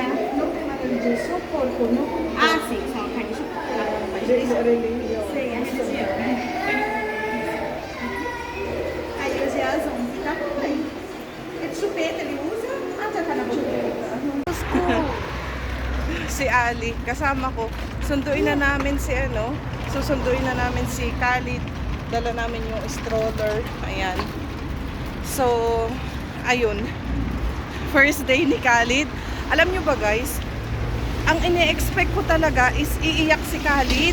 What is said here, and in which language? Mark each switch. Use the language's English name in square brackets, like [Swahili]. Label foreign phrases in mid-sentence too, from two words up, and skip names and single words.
[Portuguese] Não tem nada de só porco, não? Ah, sim, só carne de porco. Sim, a religião. Aí hoje é às 11, tá bom aí. É de chupeta, ele usa? Ah, já tá na boca. [Filipino] Si Ali, kasama ko. Sunduin na namin si susunduin na namin si Khalid. Dala namin yung stroller. Ayan. So, ayun. [English] First day [Filipino] ni Khalid. Alam nyo ba guys, ang ini-expect ko talaga is iiyak si Khalid.